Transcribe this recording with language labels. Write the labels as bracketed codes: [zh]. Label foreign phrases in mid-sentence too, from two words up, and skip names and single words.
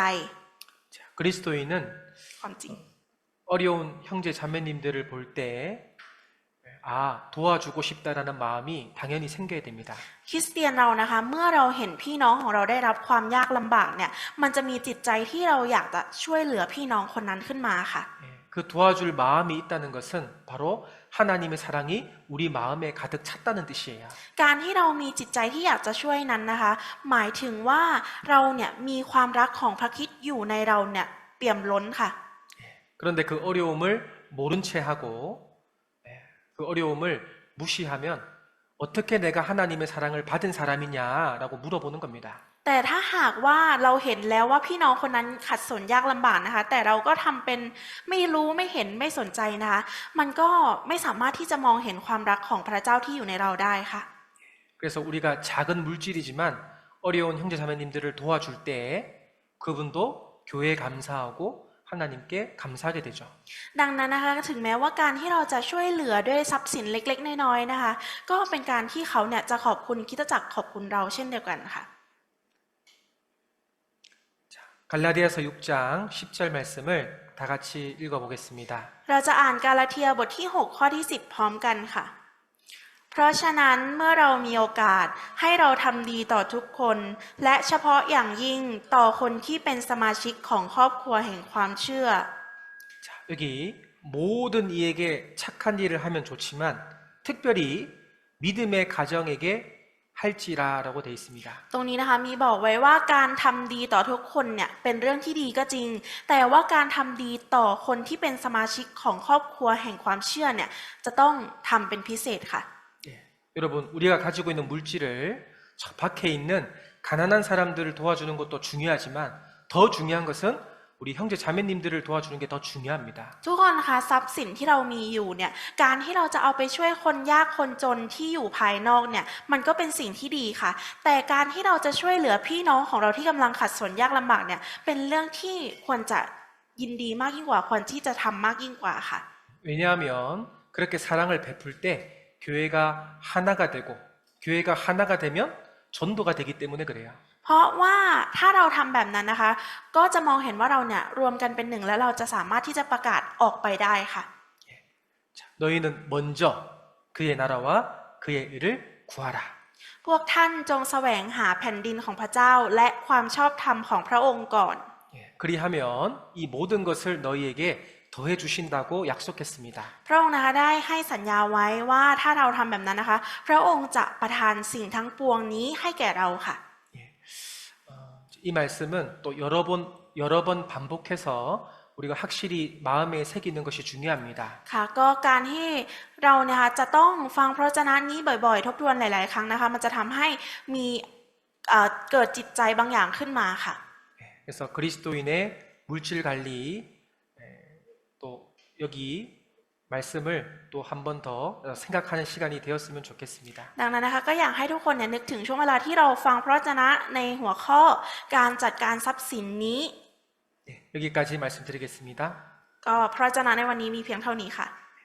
[ko] 자, 그리스도인은 [th] ความจริง [ko] 어려운 형제 자매님들을 볼 때 도와주고 싶다라는 마음이 당연히 생겨야 됩니다. [th] คริสเตียนเรานะคะเมื่อเราเห็นพี่น้องของเราได้รับความยากลำบากเนี่ยมันจะมีจิตใจที่เราอยากจะช่วยเหลือพี่น้องคนนั้นขึ้นมาค่ะ [ko] 그 도와줄 마음이 있다는 것은 바로 하나님의 사랑이 우리 마음에 가득 찼다는 뜻이에요. [th] การที่เรามีจิตใจที่อยากจะช่วยนั้นนะคะหมายถึงว่าเราเนี่ยมีความรักของพระคริสต์อยู่ในเราเนี่ยเปี่ยมล้นค่ะ [ko] 그런데 그 어려움을 모른 채 하고 그 어려움을 무시하면 어떻게 내가 하나님의 사랑을 받은 사람이냐라고 물어보는 겁니다. [th] แต่ถ้าหากว่าเราเห็นแล้วว่าพี่น้องคนนั้นขัดสนยากลำบากนะคะแต่เราก็ทำเป็นไม่รู้ไม่เห็นไม่สนใจนะคะมันก็ไม่สามารถที่จะมองเห็นความรักของพระเจ้าที่อยู่ในเราได้ค่ะ [ko] 그래서 우리가 작은 물질이지만 어려운 형제 자매님들을 도와줄 때 그분도 교회에 감사하고 하나님께 감사하게 되죠. [th] ดังนั้นนะคะถึงแม้ว่าการที่เราจะช่วยเหลือด้วยทรัพย์สินเล็กๆน้อยๆนะคะก็เป็นการที่เขาเนี่ยจะขอบคุณคริสตจักรขอบคุณเราเช่นเดียวกันค่ะ [ko] 갈라디아서 6장 10절 말씀을 다 같이 읽어보겠습니다. [th] เราจะอ่านกาลาเทียบทที่6ข้อที่10พร้อมกันค่ะเพราะฉะนั้นเมื่อเรามีโอกาสให้เราทำดีต่อทุกคนและเฉพาะอย่างยิ่งต่อคนที่เป็นสมาชิกของครอบครัวแห่งความเชื่อ [ko] 자, 여기 모든 이에게 착한 일을 하면 좋지만 특별히 믿음의 가정에게 할지라라고 되어 있습니다. [th] ตรงนี้นะคะมีบอกไว้ว่าการทำดีต่อทุกคนเนี่ยเป็นเรื่องที่ดีก็จริงแต่ว่าการทำดีต่อคนที่เป็นสมาชิกของครอบครัวแห่งความเชื่อเนี่ยจะต้องทำเป็นพิเศษค่ะ [ko] 여러분 우리가 가지고 있는 물질을 저 밖에 있는 가난한 사람들을 도와주는 것도 중요하지만 더 중요한 것은 우리 형제 자매님들을 도와주는 게 더 중요합니다. [th] ทุกคนคะทรัพย์สินที่เรามีอยู่เนี่ยการที่เราจะเอาไปช่วยคนยากคนจนที่อยู่ภายนอกเนี่ยมันก็เป็นสิ่งที่ดีค่ะแต่การที่เราจะช่วยเหลือพี่น้องของเราที่กำลังขัดสนยากลำบากเนี่ยเป็นเรื่องที่ควรจะยินดีมากยิ่งกว่าควรที่จะทำมากยิ่งกว่าค่ะ [ko] 왜냐하면 그렇게 사랑을 베풀 때 교회가 하나가 되고 교회가 하나가 되면 전도가 되기 때문에 그래요. [th] เพราะว่าถ้าเราทำแบบนั้นนะคะก็จะมองเห็นว่าเราเนี่ยรวมกันเป็นหนึ่งแล้วเราจะสามารถที่จะประกาศออกไปได้ค่ะ [ko] 자, 너희는 먼저 그의 나라와 그의 의를 구하라. [th] พวกท่านจงแสวงหาแผ่นดินของพระเจ้าและความชอบธรรมของพระองค์ก่อน [ko] 예, 그리하면 이 모든 것을 너희에게 더해 주신다고 약속했습니다. [th] พระองค์นะคะได้ให้สัญญาไว้ว่าถ้าเราทำแบบนั้นนะคะพระองค์จะประทานสิ่งทั้งปวงนี้ให้แก่เราค่ะ [ko] 이 말씀은 또 여러 번 반복해서 우리가 확실히 마음에 새기는 것이 중요합니다. [th] ค่ะก็การที่เราเนี่ยค่ะจะต้องฟังพระวจนะนี้บ่อยๆทบทวนหลายๆครั้งนะคะมันจะทำให้มีเกิดจิตใจบางอย่างขึ้นมาค่ะ [ko] 그래서 그리스도인의 물질 관리 또 여기 말씀을 또 한 번 더 생각하는 시간이 되었으면 좋겠습니다. [th] ดังนั้นนะคะก็อยากให้ทุกคนเนี่ยนึกถึงช่วงเวลาที่เราฟังพระวจนะในหัวข้อการจัดการทรัพย์สินนี้ [ko] 네, 여기까지 말씀드리겠습니다. [th] ก็พระวจนะในวันนี้มีเพียงเท่านี้ค่ะ